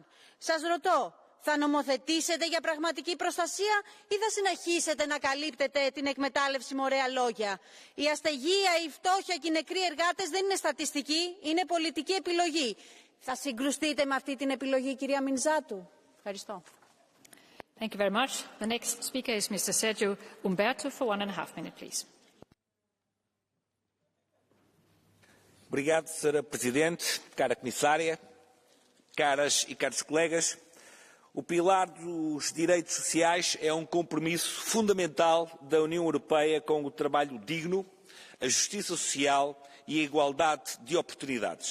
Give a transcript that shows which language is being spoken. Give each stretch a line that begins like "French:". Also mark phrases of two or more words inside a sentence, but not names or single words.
Greek: Σας ρωτώ, θα νομοθετήσετε για πραγματική προστασία ή θα συνεχίσετε να καλύπτετε την εκμετάλλευση με ωραία λόγια? Η αστεγία, η φτώχεια και οι νεκροί εργάτες δεν είναι στατιστική, είναι πολιτική επιλογή. Θα συγκρουστείτε με αυτή την επιλογή, κυρία Μινζάτου? Ευχαριστώ.
English: Thank you very much. The next speaker is Mr. Sergio Umberto for 1.5 minutes, please.
Portuguese: Obrigado, Sra. Presidente, cara Comissária, caras e caros colegas. O pilar dos direitos sociais é um compromisso fundamental da União Europeia com o trabalho digno, a justiça social e a igualdade de oportunidades.